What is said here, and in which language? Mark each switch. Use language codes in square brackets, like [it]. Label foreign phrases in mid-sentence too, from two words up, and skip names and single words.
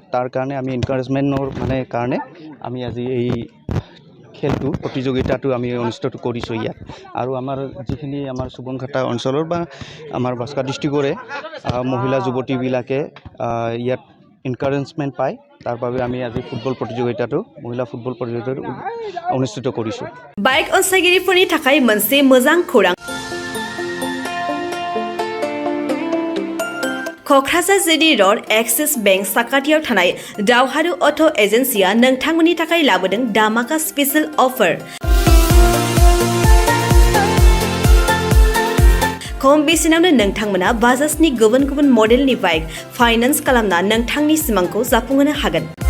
[as] তাৰ কাৰণে আমি এনকাৰেজমেণ্টৰ কাৰণে আমি আজি এই খেলটো প্ৰতিযোগিতাটো আমি অনুষ্ঠিত কৰিছোঁ ইয়াত। আৰু আমাৰ যিখিনি আমাৰ সুবনখাটা অঞ্চলৰ বা আমাৰ বাক্সা ডিষ্ট্ৰিক্টৰে মহিলা যুৱতীবিলাকে ইয়াত এনকাৰেজমেণ্ট পায়, তাৰ বাবে আমি আজি মহিলা ফুটবল প্ৰতিযোগিতাটো অনুষ্ঠিত কৰিছোঁ। [brx] বাইক অনसायगिरिफोरनि थाखाय मोनसे मोजां खौरां। क'क्राझार जिडी र'ड एक्सिस बेंक साखाथियाव थानाय दावहारु अट' एजेन्सिया नोंथांमोननि थाखाय लाबोदों धामाका स्पेशल अफार। खम बेसेनावनो नोंथांमोना बाजाजनि गुबुन गुबुन मडेलनि बाइक फाइनान्स खालामना नोंथांनि सिमांखौ जाफुंहोनो हागोन।